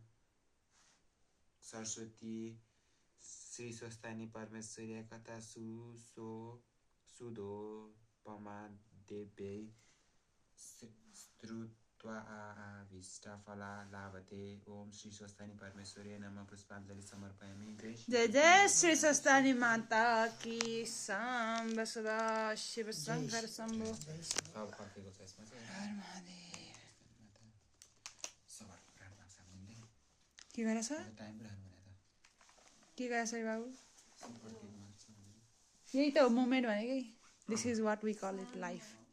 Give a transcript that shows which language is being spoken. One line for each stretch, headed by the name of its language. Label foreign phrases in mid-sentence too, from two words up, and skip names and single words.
Sanskrit: सरस्वती श्री स्वस्थानी परमेश्वरी कथा सुदोपमा देव्यै श्रुत्वा आविष्टफला लाभते। ओम श्री स्वस्थानी परमेश्वरी नमः। पुष्पाञ्जलि समर्पयामि।
Hindi: जय जय श्री स्वस्थानी माता की साम्ब सदा शिव शंकर शंभो।
Nepali: के गरेछ बाबु? यही त हो मोमेन्ट भनेकै।
English: this is what we call it life.